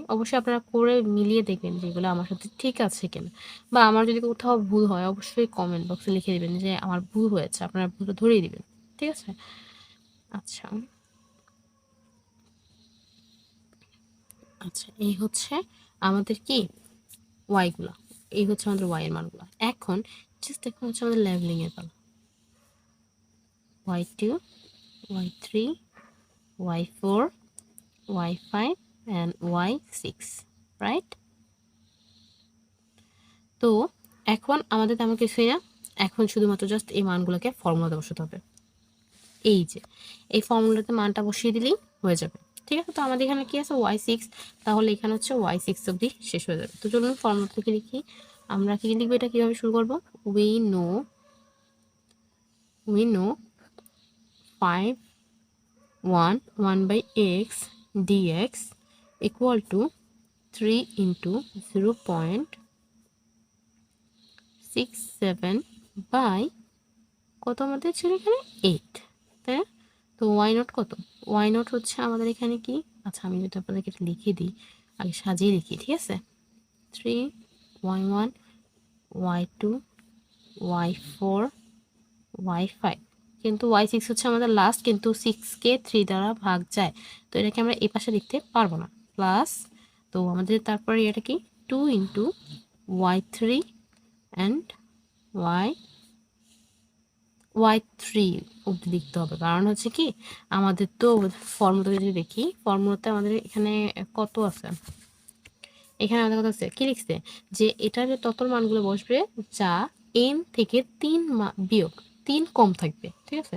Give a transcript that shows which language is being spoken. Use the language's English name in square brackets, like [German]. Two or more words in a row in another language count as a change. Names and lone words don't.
[Bangla] অবশ্যই আপনারা করে মিলিয়ে দেখবেন যেগুলো আমার সাথে ঠিক আছে কিনা, বা আমার যদি কোথাও ভুল হয় অবশ্যই কমেন্ট বক্সে লিখে দেবেন যে আমার ভুল হয়েছে, আপনারা ভুলটা ধরিয়ে দিবেন, ঠিক আছে? আচ্ছা আচ্ছা, এই হচ্ছে আমাদের কি ওয়াইগুলো, এই হচ্ছে আমাদের ওয়াই এর মানগুলো। এখন জাস্ট এখন হচ্ছে আমাদের লেভেলিং এর পালা, [English] y2, y3, y4, y5 and y6, [Bangla] রাইট? তো এখন আমাদের তেমন কিছুই না, এখন শুধুমাত্র জাস্ট এই মানগুলোকে ফর্মুলাতে বসাতে হবে। এই যে এই ফর্মুলাতে মানটা বসিয়ে দিলেই হয়ে যাবে, ঠিক আছে? তো আমাদের এখানে কি আছে, y6, তাহলে এখানে হচ্ছে y6 অবধি শেষ হয়ে যাবে। তো চলুন ফর্মুলা থেকে লিখি। আমরা কি লিখবো, এটা কিভাবে শুরু করব, [English] we know 1 by x equal to 3 into 0.67 by [Bangla] কত আমাদের ছিল এখানে 8, তাই না? তো [English] y naught [Bangla] কত, [English] y naught [Bangla] হচ্ছে আমাদের এখানে কি, আচ্ছা আমি যদি আপনাদেরকে এটা লিখে দিই, আগে সাজিয়ে লিখি, ঠিক আছে? 3 y1 y2 y4 y5, কিন্তু y6 হচ্ছে আমাদের লাস্ট, কিন্তু 6কে 3 দ্বারা ভাগ যায়, তো এটাকে আমরা এই পাশে লিখতে পারবো না, প্লাস, তো আমাদের তারপরে এটা কি [English] 2 into y3 and [Bangla] y3 অবধি লিখতে হবে, কারণ হচ্ছে কি আমাদের তো ফর্মুলা যদি দেখি, ফর্মুলাতে আমাদের এখানে কত আছে, এখানে আমাদের কথা আছে কি লিখছে, যে এটার তত মানগুলো বসবে যা n থেকে 3 বিয়োগ 3 কম থাকবে, ঠিক আছে?